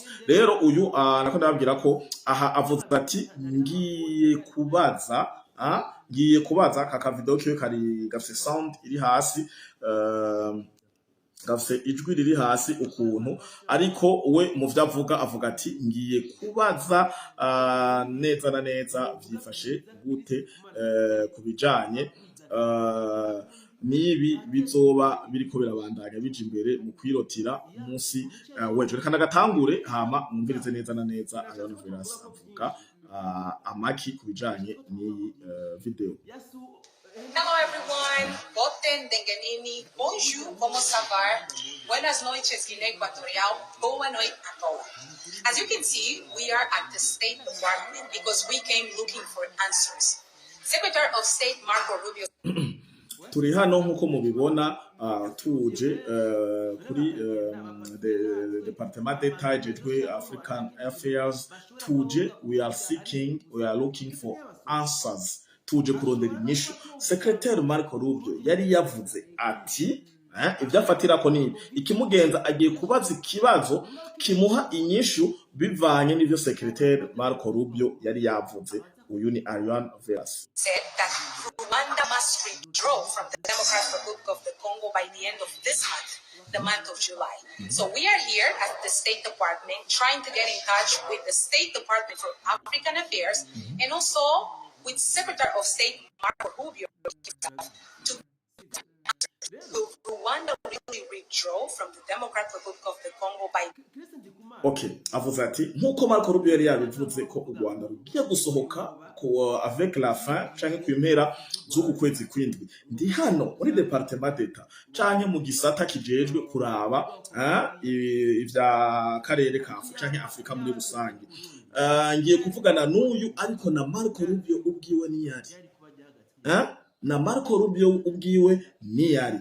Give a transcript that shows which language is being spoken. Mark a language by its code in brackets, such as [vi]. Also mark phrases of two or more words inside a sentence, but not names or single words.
[rn] Rero uyu nako ndababwira ko aha avuze ati ngiye kubaza kaka video kiwe kari gafise sound iri hasi, gafise ijwi riri hasi ukuntu, ariko we mu vyo avuga ati ngiye kubaza neza na neza vyifashe gute kubijanye nibi bizoba biriko birabandanya bija imbere mu kwirotira umunsi wejo. Reka ndagatangure hama mwumvirize neza na neza Ariana Veras avuga amaki kubijanye n'iyi video. [en] Hello everyone, [fr] Boten Dengenini, bonjour, como ça va? [pt] Buenas noites, Guinea Equatorial, boa noite a todos. [en] As you can see, we are at the State Department because we came looking for answers. Secretary of State Marco Rubio [rn] turi hano nkuko mubibona tuje kuri Departement d'Etat jejwe African Affairs, tuje [en] we are looking for answers, [rn] tuje kurondera inyishu. Secretary Marco Rubio yari yavuze ati ibyo afatirako ni ikimugenza, agiye kubaza ikibazo kimuha inyishu bivanye n'ivyo Secretary Marco Rubio yari yavuze. Uyu ni Ariana Veras. [en] Said that Rwanda must withdraw from the Democratic Republic of the Congo by the end of this month, the month of July. So we are here at the State Department trying to get in touch with the State Department for African Affairs and also with Secretary of State Marco Rubio to Rwanda really withdraw from the Democratic Republic of the Congo by [rn] Okay, avuze ati nkuko Marco Rubio yari yabivuze ko u Rwanda rugiye gusohoka ko [fr] avec la fin [rn] canke kw'impera z'uku kwezi kwindwi. Ndi hano muri Departement d'Etat canke mu gisata kijejwe kuraba ivya karere ka canke Afrika muri rusange. Ngiye kuvugana n'uyu, ariko na Marco Rubio ubwiwe niyari na Marco Rubio ubwiwe niyari.